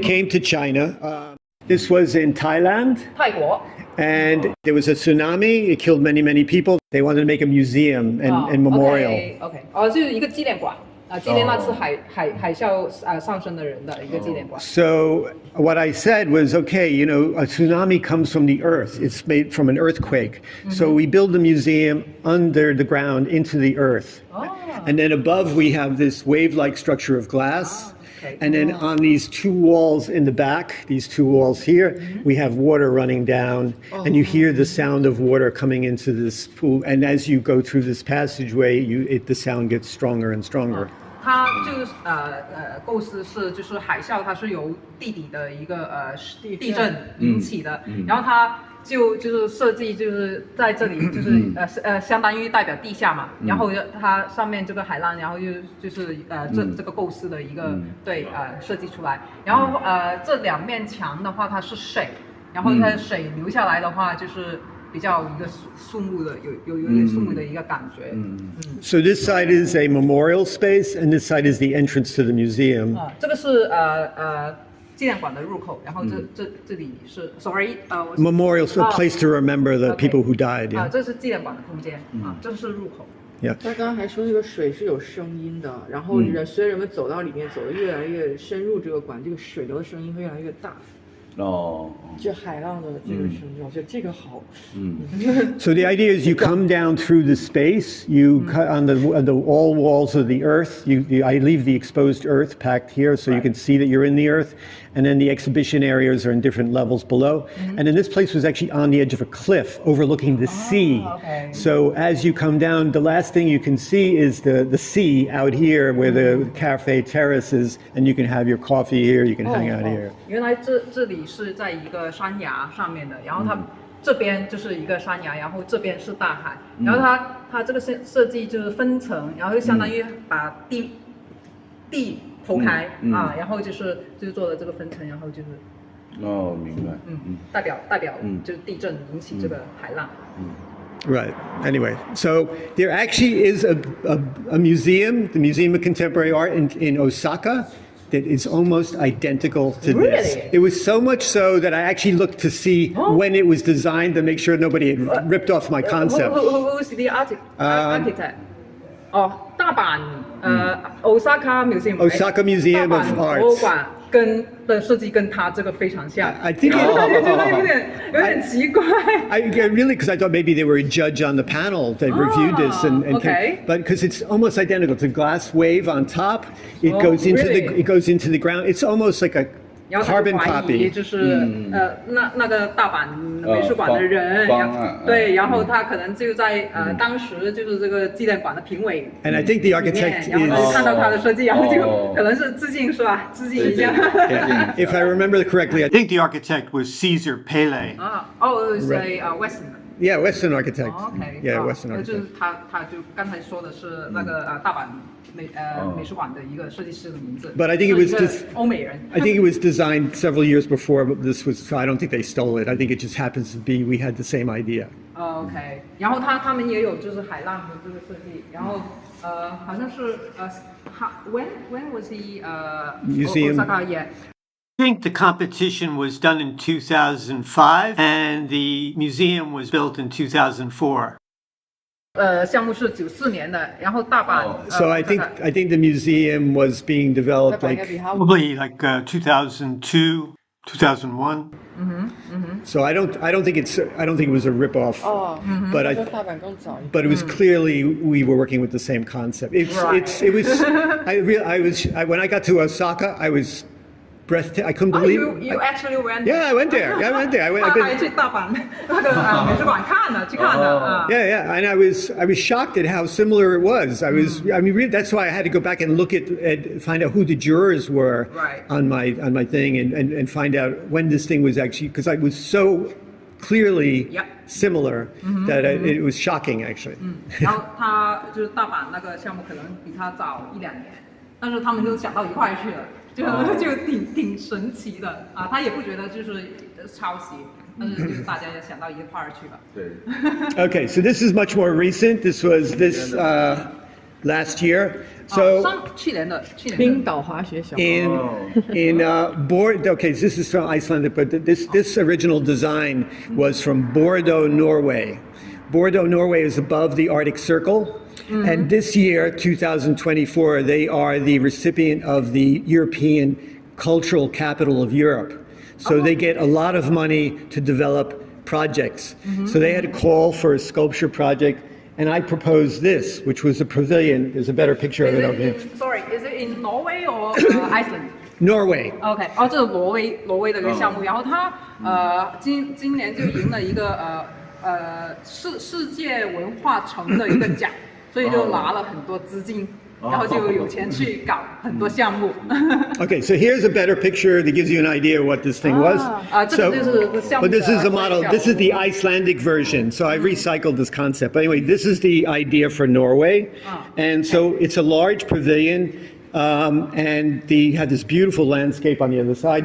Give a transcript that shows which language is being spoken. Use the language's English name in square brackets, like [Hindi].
[English] to China, this was in Thailand. [Chinese] 泰国 [English] And there was a tsunami. It killed many, many people. They wanted to make a museum and memorial. [Chinese] OK， 就是一个纪念馆纪念那次海啸上升的人的一个纪念馆。 [English] So what I said was, okay, you know, a tsunami comes from the earth. It's made from an earthquake. So we build the museum under the ground into the earth. And then above we have this wave-like structure of glass. And then on these two walls in the back, these two walls here, we have water running down, and you hear the sound of water coming into this pool. And as you go through this passageway, the sound gets stronger and stronger. [Chinese] 它就是构思是就是海啸，它是由地底的一个地震引起的，然后它就是设计就是在这里就是相当于代表地下嘛，然后它上面这个海浪，然后就是这个构思的一个设计出来，然后这两面墙的话它是水，然后它水流下来的话就是。比较一个肃穆的有点肃穆的一个感觉。 [English] So this side is a memorial space, and this side is the entrance to the museum. [Chinese] 这个是纪念馆的入口，然后这里是 [English] memorial, so a place to remember the people who died. [Chinese] 这是纪念馆的空间这是入口。 [English] Yeah. [Chinese] 他刚刚还说这个水是有声音的，然后随着人们走到里面，走得越来越深入这个馆，这个水流的声音会越来越大。就海浪的这个声音，我觉得这个好。 [English] So the idea is you come down through the space, you cut on the all walls of the earth. I leave the exposed earth packed here, so you can see that you're in the earth. And then the exhibition areas are in different levels below. And then this place was actually on the edge of a cliff overlooking the sea. Okay. So as you come down, the last thing you can see is the sea out here where the cafe terrace is, and you can have your coffee here, you can hang out here. [Chinese] 原来这里是在一个山崖上面的，然后它这边就是一个山崖，然后这边是大海，然后它这个设计就是分层，然后就相当于把地剖开然后就是做了这个分层，然后就是明白代表就是地震引起这个海浪。 [English] Right. Anyway, so there actually is a museum, the Museum of Contemporary Art in Osaka, that is almost identical to this. Really? It was so much so that I actually looked to see when it was designed to make sure nobody had ripped off my concept. Who's the architect? 大阪Osaka Museum. Osaka Museum of [Chinese] 大阪博物 [English] Arts. [Chinese] 馆的设计跟它这个非常像。 [English] I think [Chinese] 我觉得有点奇怪。 [English] I really, because I thought maybe they were a judge on the panel that reviewed this, okay. But because it's almost identical. It's a glass wave on top. It goes into the ground. It's almost like a carbon copy. [Chinese] 就是那个大阪美术馆的人，对，然后他可能就在当时就是这个纪念馆的评委 [English] And I think the architect [Chinese] 然后看到他的设计，然后就可能是致敬是吧？致敬一下。 [English] If I remember correctly, I think the architect was Caesar Pele. It was a Western. Yeah, Western architect. Okay. Yeah, Western [Chinese] 就是 [English] architect. [Chinese] 他就刚才说的是那个大阪美术馆的一个设计师的名字。 [English] But I think it was [Chinese] 是一个欧美人。 [English] I think it was designed several years before this was. So I don't think they stole it. I think it just happens to be we had the same idea. [Chinese] OK， 然后他们也有就是海浪的这个设计，然后好像是 [English] when was the Museum Osaka yeah. I think the competition was done in 2005 and the museum was built in 2004. [Chinese] 项目是94年的，然后大阪。 [English] So I think the museum was being developed Probably like 2002, 2001. So I don't think it was a ripoff. But it was clearly we were working with the same concept. It was when I got to Osaka, I was breathtaking. I couldn't believe it. You actually went? Yeah, I went there. I've been, [Chinese] 还去大阪那个美术馆看的，去看的。 [English] Yeah, and I was shocked at how similar it was. I mean, really, that's why I had to go back and look at find out who the jurors were on my thing and find out when this thing was actually, because I was so clearly similar that it was shocking actually. [Chinese] 然后他就是大阪那个项目可能比他早1-2年，但是他们就想到一块去了。就挺神奇的他也不觉得就是抄袭，但是就是大家也想到一块儿去了。 [English] Okay, so this is much more recent. This was last year. [Chinese] 去年的冰岛滑雪小 [English] In okay, this is from Iceland, but this original design was from Bordeaux, Norway. Bordeaux, Norway is above the Arctic Circle. And this year, 2024, they are the recipient of the European Cultural Capital of Europe. So they get a lot of money to develop projects. So they had a call for a sculpture project, and I proposed this, which was a pavilion. There's a better picture of it over here. Sorry, is it in Norway or Iceland? Norway. [Chinese] OK， 这是挪威的一个项目，然后它今年就赢了一个世界文化城的一个奖，所以就拿了很多资金。然后就有钱去搞很多项目。 [English] Okay, so here's a better picture that gives you an idea what this thing was. But this is a model. This is the Icelandic version. So I recycled this concept. But anyway, this is the idea for Norway, and so it's a large pavilion. And they had this beautiful landscape on the other side.